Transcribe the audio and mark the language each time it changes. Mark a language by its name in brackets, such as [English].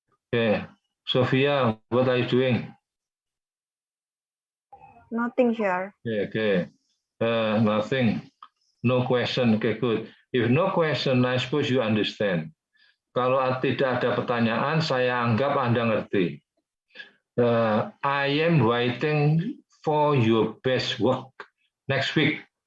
[English] Oke, Sophia, what are you doing? Nothing, sir. Okay. Nothing. No question. Okay, good. If no question, I suppose you understand. [Indonesian] Kalau tidak ada pertanyaan, saya anggap Anda ngerti. [English] I am waiting for your best work next week.